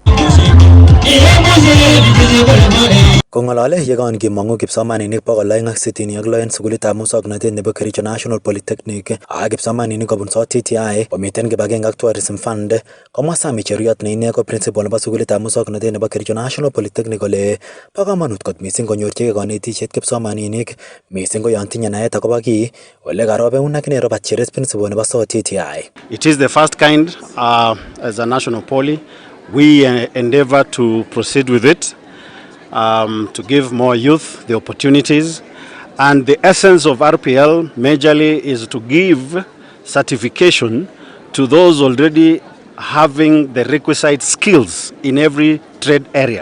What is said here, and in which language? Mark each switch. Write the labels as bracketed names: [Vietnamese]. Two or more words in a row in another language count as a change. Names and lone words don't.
[Kalenjin] Kong'alale yekan kimong'u kipsomaninik 266 en sugulitab muswoknotet nebo Kericho National Polytechnic ak kipsomaninik kobun South TTI komiten kibagenge ak Tourism Fund, komwa Sami Cheruiyot ne ine ko principal nebo sugulitab muswoknotet nebo Kericho National Polytechnic kole bo kamanut kot mising konyorchigei konetisiet kipsomaninik mising ko yon tinye naet akobo kiy ole karobeun akine Robert Cheres principal nebo South TTI. [English] It is the first kind as a national poly. We endeavor to proceed with it, to give more youth the opportunities, and the essence of RPL majorly is to give certification to those already having the requisite skills in every trade area.